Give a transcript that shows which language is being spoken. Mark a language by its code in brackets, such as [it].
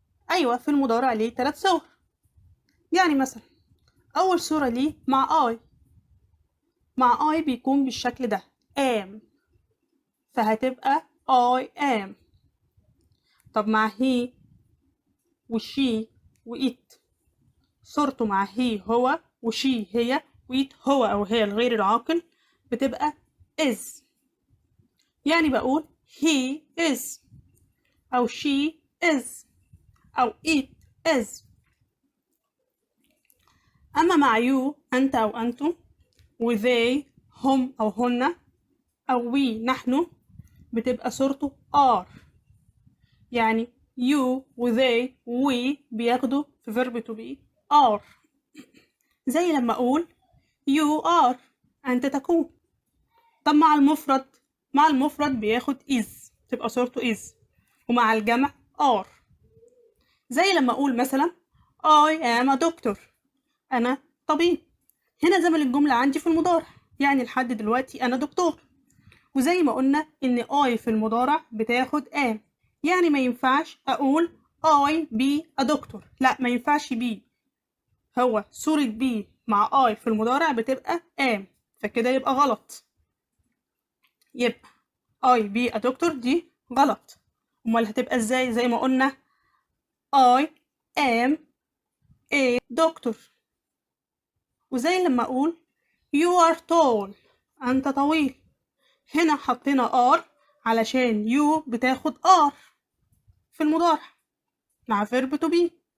[ar] أيوة، في المضارع ليه 3 صور. يعني مثلا أول صورة ليه مع I بيكون بالشكل ده am، فهتبقى [en] I am. [ar] طب مع he وشي وإت، صورته مع he هو وشي هي وإت هو أو هي الغير العاقل، بتبقى is. يعني بقول [en] he is [ar] أو [en] she is [ar] أو [en] it is. [ar] أما مع you أنت أو أنتم، و they هم أو هن، أو we نحن، بتبقى صورته are. يعني you و they و we بياخدوا في verb to be are. زي لما أقول [en] you are [ar] أنت تكون. طب مع المفرد بياخد is، تبقى صورته is، ومع الجمع are. زي لما أقول مثلا [en] I am a doctor [ar] أنا طبيب. هنا زمن الجملة عندي في المضارع، يعني لحد دلوقتي أنا دكتور. وزي ما قلنا إن I في المضارع بتاخد am، يعني ما ينفعش أقول [en] I be a doctor، [ar] لا ما ينفعش be، هو صورة be مع I في المضارع بتبقى am، فكده يبقى غلط. يبقى [en] I be a doctor [ar] دي غلط. أمال هتبقى إزاي؟ زي ما قلنا [en] I am a doctor. [ar] وزي لما أقول [en] you are tall [ar] أنت طويل، هنا حطينا are علشان you بتاخد are في المضارع مع verb to be.